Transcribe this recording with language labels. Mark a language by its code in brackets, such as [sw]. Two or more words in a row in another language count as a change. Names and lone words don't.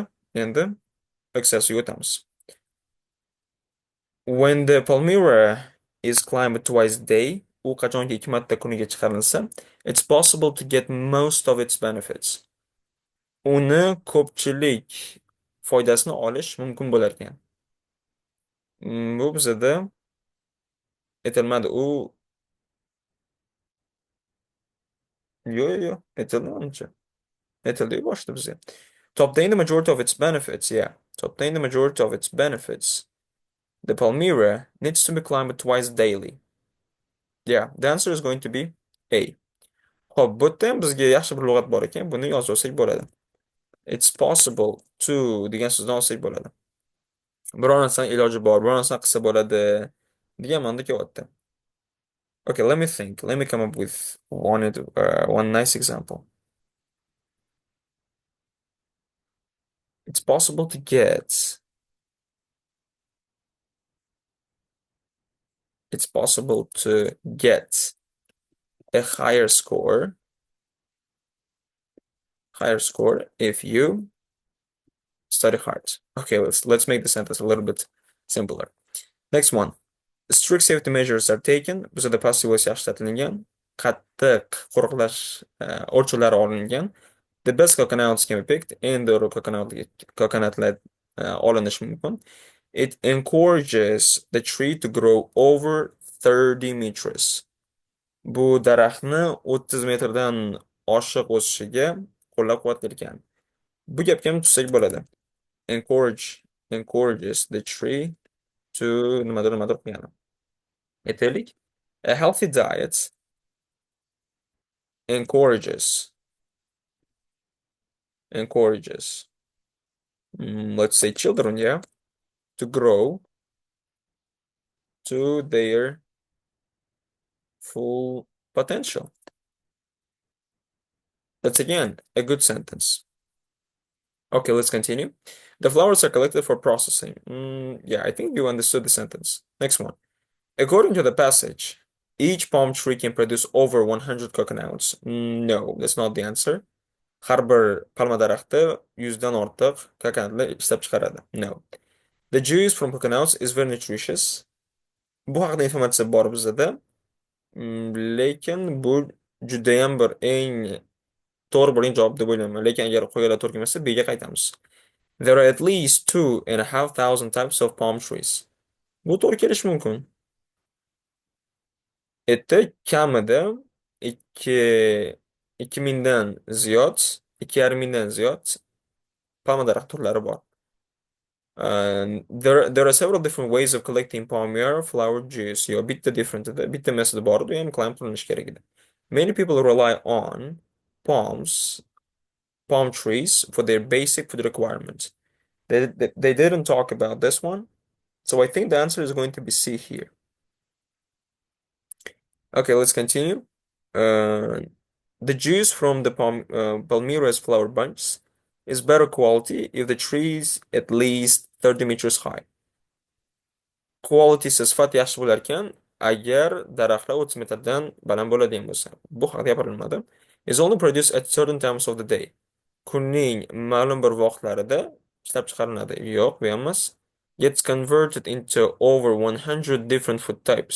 [uz] Endi exercise'ga o'tamiz. [en] When the Palmyra is climbed twice a day, [uz] u qachonki 2 marta kuniga chiqarilsa, [en] it's possible to get most of its benefits. [uz] Uni ko'pchilik foydasini olish mumkin bo'lar ekan. Bu bizda aytilmadi. U yo'q, aytildi uncha. Aytildi boshda bizga. [en] To obtain the majority of its benefits, yeah. To obtain the majority of its benefits, the Palmyra needs to be climbed twice daily. Yeah, the answer is going to be A. [uz] Xo'p, bu yerda ham bizga yaxshi bir lug'at bor ekan, buni yozib olsak bo'ladi. [en] It's possible to [uz] degan so'zni olsak bo'ladi. Biror narsani iloji bor, biror narsani qilsa bo'ladi degan ma'noda kelyapti. [en] Okay, let me think. Let me come up with one nice example. It's possible to get it's possible to get a higher score if you study hard. Okay, let's make the sentence a little bit simpler. Next one. Strict safety measures are taken. [uz] Bizda [en] passiv voice [uz] yaxshi ishlatilgan. Qattiq qo'riqlash o'lchovlari olingan. [en] The best coconuts can be picked. [uz] Eng doğru coconutlar olinishi mumkin. [en] It encourages the tree to grow over 30 meters. [uz] Bu daraxtni 30 metrdan oshiq o'sishiga qo'llab-quvvatlaydigan. Bu gapga ham tutsak bo'ladi. [en] Encourages the tree to [uz] nimadir qilgani. Aytaylik. [en] A healthy diet encourages, let's say children, yeah, to grow to their full potential. That's again a good sentence. Okay, let's continue. The flowers are collected for processing. Yeah, I think you understood the sentence. Next one. According to the passage, each palm tree can produce over 100 coconuts. No, that's not the answer. [uz] Har bir palma daraxti 100 dan ortiq kokonatlar ishlab chiqaradi. [en] No. The juice from coconuts is very nutritious. [uz] Bu haqida informatsiya bor bizda. Lekin bu judayam bir eng to'g'ri bo'lgan javob deb o'ylayman. Lekin agar qo'yganlar to'g'ri kelmasa, B ga qaytamiz. [en] There are at least 2,500 types of palm trees. [uz] Bu to'g'ri kelishi mumkin. Erta kamida 2000 dan ziyod, 2,5 mingdan ziyod palma daraxt turlari bor. [en] There are several different ways of collecting palmyra flower juice. [uz] Yo, bitta metodi bor, u ham qilib qilinishi kerak edi. [en] Many people rely on palm trees for their basic food requirements. They didn't talk about this one, so I think the answer is going to be C here. Okay, let's continue. The juice from the palmyra's flower bunches is better quality if the tree is at least 30 meters high. [uz] Quality sifat yaxshi bo'lar ekan, agar daraxtlar 30 metrdan baland bo'ladigan bo'lsa. Bu haqida gapirilmadi. [en] Is only produced at certain times of the day. [uz] Kunning ma'lum bir vaqtlarida ishlab chiqariladi. Yo'q, bu emas. [en] Gets converted into over 100 different food types.